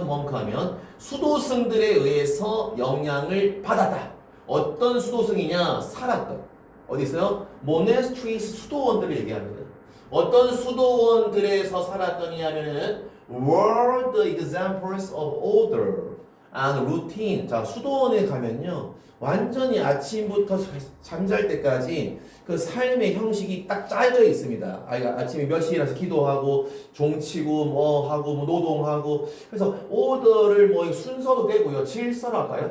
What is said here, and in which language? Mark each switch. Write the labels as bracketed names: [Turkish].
[Korean] monk 하면 수도승들에 의해서 영향을 받았다. 어떤 수도승이냐? 살았던 어디 있어요? monasteries 수도원들을 얘기합니다. 어떤 수도원들에서 살았더니 하면은 [English] were the examples of order and routine. [Korean] 자, 수도원에 가면요, 완전히 아침부터 잠잘 때까지 그 삶의 형식이 딱 짜여져 있습니다. 아침에 몇 시에 일어나서 기도하고 종치고 뭐 하고 뭐 노동하고. 그래서 오더를 뭐 순서도 되고요. 질서로 할까요?